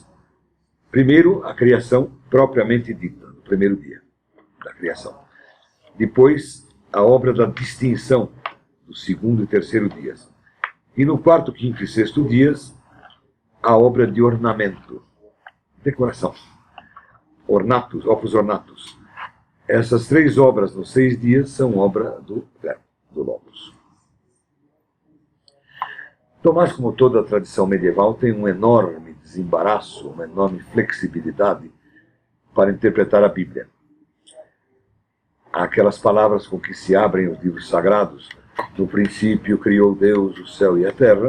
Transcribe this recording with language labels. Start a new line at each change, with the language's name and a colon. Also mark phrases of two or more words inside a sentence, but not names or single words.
Portuguese: Primeiro, a criação propriamente dita, no primeiro dia da criação. Depois, a obra da distinção, do segundo e terceiro dias. E no quarto, quinto e sexto dias, a obra de ornamento, decoração,
Latin: ornatos, opus ornatus.
Portuguese: Essas 3 obras nos 6 dias são obra do verbo, do Logos. Tomás, como toda a tradição medieval, tem um enorme desembaraço, uma enorme flexibilidade para interpretar a Bíblia. Há aquelas palavras com que se abrem os livros sagrados: no princípio criou Deus o céu e a terra.